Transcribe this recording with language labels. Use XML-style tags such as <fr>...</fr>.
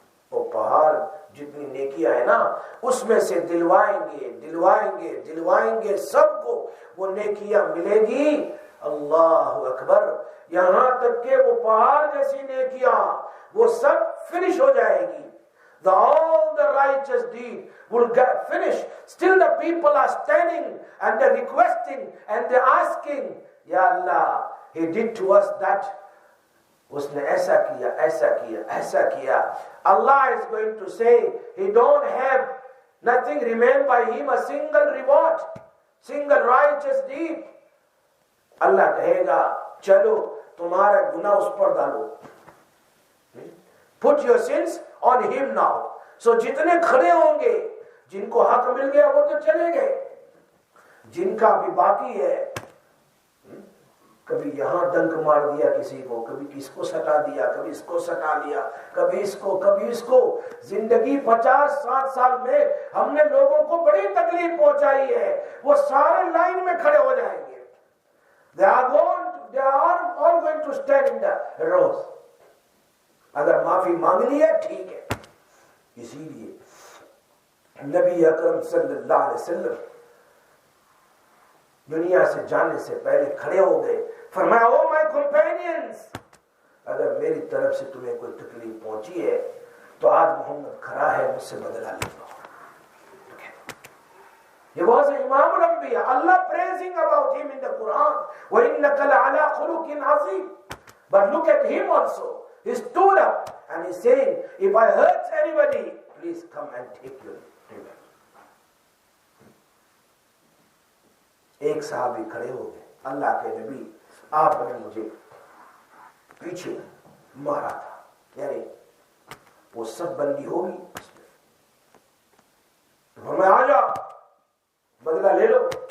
<ur>وہ پہاڑ جتنی نیکیاں ہیں نا اس میں سے دلوائیں گے، دلوائیں گے، دلوائیں گے، سب کو وہ نیکیاں ملے گی. اللہ اکبر. یہاں تک کہ وہ پہاڑ جیسی نیکیاں وہ سب فنش ہو جائے گی.</ur> <en>all the righteous deed will get finished. Still the people are standing and they're requesting and they're asking, Ya Allah, he did to us that.</en> <ur>Usne aisa kiya, aisa kiya, aisa kiya.</ur> <en>Allah is going to say, he don't have nothing remain by him, a single reward, single righteous deed.</en> <ur>Allah kahega, chalo, tumhara guna us par dalo.</ur> <en>Put your sins on him now.</en> <ur>So jitne khade honge, jinko haq mil gaya wo to chale gaye, jinka bhi baki hai, کبھی یہاں ڈنک مار دیا کسی کو, کبھی کس کو سٹا دیا, کبھی اس کو سٹا لیا, کبھی اس کو. زندگی 50-60 سال میں ہم نے لوگوں کو بڑی تکلیف پہنچائی ہے. وہ سارے لائن میں کھڑے ہو جائیں گے.</ur> <en>They are all going to stand in the rows.</en> <ur>اگر معافی مانگنی ہے ٹھیک ہے. اسی لیے نبی اکرم صلی اللہ علیہ وسلم دنیا سے جانے سے پہلے کھڑے ہو گئے, فرمایا</ur> <en>oh my companions,</en> <ur>اگر میری طرف سے تمہیں کوئی تکلیف پہنچی ہے تو آج محمد کھڑا ہے, مجھ سے بدلہ لے لو.</ur> <en>He was Imam al-Anbiya. Allah praising about him in the Quran.</en> <ar>وَإِنَّكَ لَعَلَىٰ خُلُقٍ عَظِيمٍ.</ar> <en>But look at him also. He stood up and he's saying, if I hurt anybody, please come and take your revenge.</en> <ur>ایک صحابی کھڑے ہو گئے, اللہ کے نبی آپ نے مجھے پیچھے مارا تھا, یعنی وہ سب بندی ہوگی, فرمایا آ جا بدلہ لے لو.</ur>